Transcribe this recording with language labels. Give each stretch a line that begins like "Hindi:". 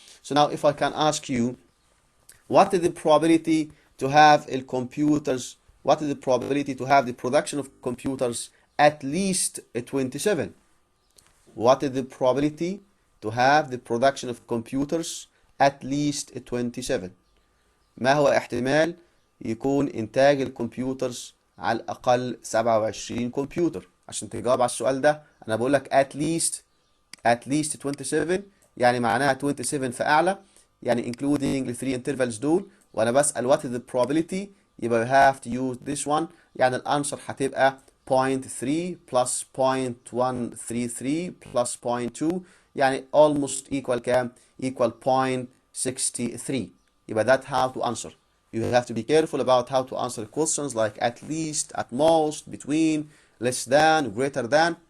English: So now if I can ask you, what is the probability to have computers, what is the probability to have the production of computers at least 27? What is the probability to have the production of computers at least 27?
Arabic: ما هو احتمال يكون إنتاج الكمبيوترز على الأقل 27 كمبيوتر؟ عشان تجاوب على السؤال ده أنا بقول لك
English: at least 27،
Arabic: يعني معناها 27 فأعلى، يعني
English: including the 3 intervals
Arabic: دول، وأنا بسأل
English: what is the probability،
Arabic: يبقى
English: we have to use this one.
Arabic: يعني الأنسر هتبقى 0.3 plus 0.133 plus 0.2، يعني
English: almost equal
Arabic: كام؟
English: equal 0.63.
Arabic: يبقى
English: that's how to answer. You have to be careful about how to answer questions like at least, at most, between, less than, greater than.